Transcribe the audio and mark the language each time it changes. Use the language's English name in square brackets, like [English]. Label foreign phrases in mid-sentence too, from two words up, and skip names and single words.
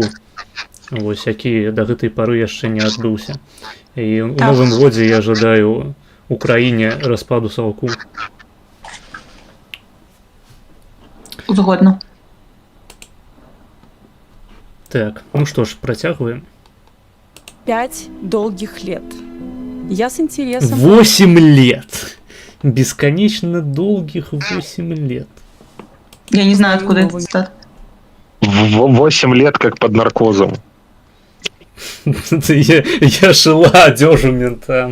[Belarusian] Вось, які да гэтай пары яшчэ не адбыўся. І ў новым годзе я жадаю Украіне распаду Саўку. Згодна. Так, ну што ж, працягваем. [Russian] 5 долгих лет. Я с интересом... 8 лет! Бесконечно долгих 8 лет. Я не знаю, откуда этот цитат. 8 лет как под наркозом. Я шила одежу ментам.